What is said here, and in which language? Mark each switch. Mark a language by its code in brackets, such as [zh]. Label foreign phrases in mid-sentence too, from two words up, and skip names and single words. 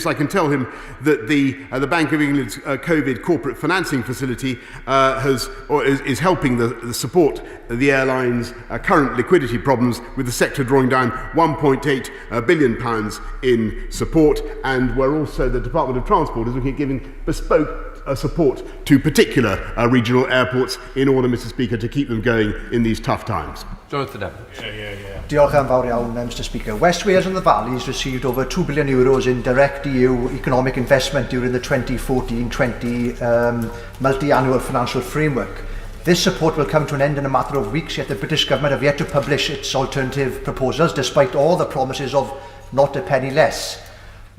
[en] I can tell him that the Bank of England's COVID corporate financing facility is helping the support the airlines' current liquidity problems, with the sector drawing down £1.8 billion in support. And where also the Department of Transport is looking at giving bespoke support to particular regional airports in order, Mr. Speaker, to keep them going in these tough times. Jonathan Evans. [cy] Diolch yn fawr iawn, [en] Mr. Speaker. West Wales and the Valleys received over €2 billion in direct EU economic investment during the 2014-20 multi-annual financial framework. This support will come to an end in a matter of weeks, yet the British government have yet to publish its alternative proposals, despite all the promises of not a penny less.